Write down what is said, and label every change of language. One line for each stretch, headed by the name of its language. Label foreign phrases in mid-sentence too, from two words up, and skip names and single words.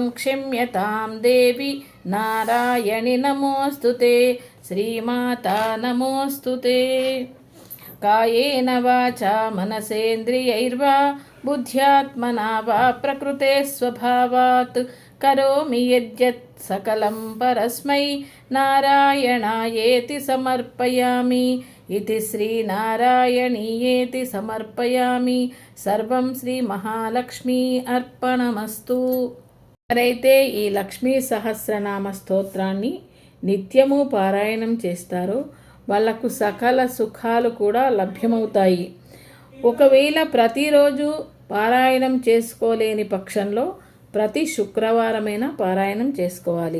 Sanskrit: क्षम्यतां देवि नारायणि नमोऽस्तु ते श्रीमाता नमोऽस्तु ते कायेन वाचा मनसेन्द्रियैर्वा बुद्ध्यात्मना वा प्रकृते स्वभावात् करोमि यद्यत् सकलं परस्मै नारायणायेति समर्पयामि इति श्रीनारायणीयेति समर्पयामि सर्वं श्रीमहालक्ष्मी अर्पणमस्तु।
Telugu: ఎవరైతే ఈ లక్ష్మీ సహస్రనామ స్తోత్రాన్ని నిత్యము పారాయణం చేస్తారో వాళ్లకు సకల సుఖాలు కూడా లభ్యమవుతాయి. ఒకవేళ ప్రతిరోజు పారాయణం చేసుకోలేని పక్షంలో ప్రతి శుక్రవారమైనా పారాయణం చేసుకోవాలి.